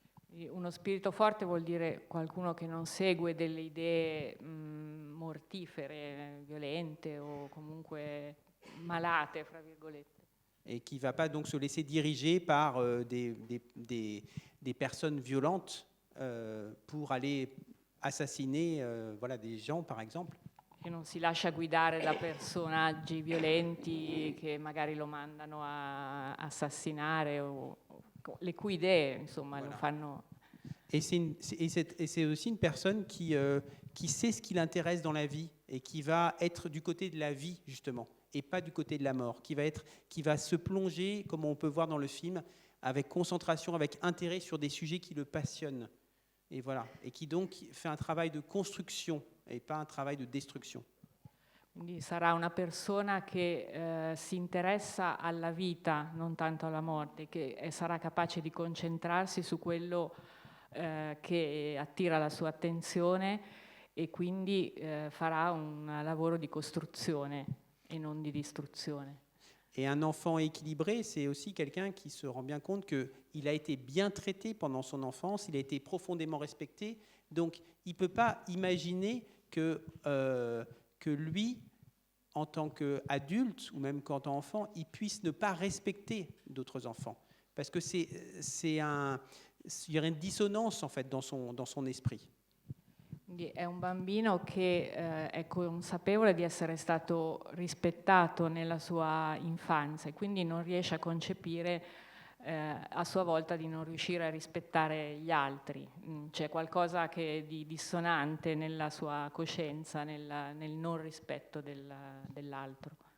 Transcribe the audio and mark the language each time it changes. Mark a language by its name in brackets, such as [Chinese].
[Italian] Uno spirito forte vuol dire qualcuno che non segue delle idee mortifere, violente o comunque malate, fra virgolette. [French] et qui ne va pas donc se laisser diriger par des personnes violentes pour aller assassiner voilà, des gens, par exemple. [Italian] Che non si lascia guidare da personaggi violenti che magari lo mandano a assassinare o le cui idee, insomma, [French] Voilà. [Italian] lo fanno. [French] Et c'est aussi une personne qui sait ce qui l'intéresse dans la vie et qui va être du côté de la vie, justement, et pas du côté de la mort, qui va se plonger, comme on peut voir dans le film, avec concentration, avec intérêt sur des sujets qui le passionnent. Et voilà. Et qui donc fait un travail de construction et pas un travail de destruction. [Italian] Quindi sarà una persona che si interessa alla vita, non tanto alla morte, che sarà capace di concentrarsi su quello che attira la sua attenzione e quindi farà un lavoro di costruzione e non di distruzione. [French] Et un enfant équilibré, c'est aussi quelqu'un qui se rend bien compte qu'il a été bien traité pendant son enfance, il a été profondément respecté, donc il ne peut pas imaginer que lui, en tant qu'adulte ou même qu'en tant qu'enfant, il puisse ne pas respecter d'autres enfants. Parce que il y aurait une dissonance en fait dans son esprit. [Italian] Quindi è un bambino che è consapevole di essere stato rispettato nella sua infanzia e quindi non riesce a concepire a sua volta di non riuscire a rispettare gli altri. C'è qualcosa di dissonante nella sua coscienza, nel non rispetto dell'altro.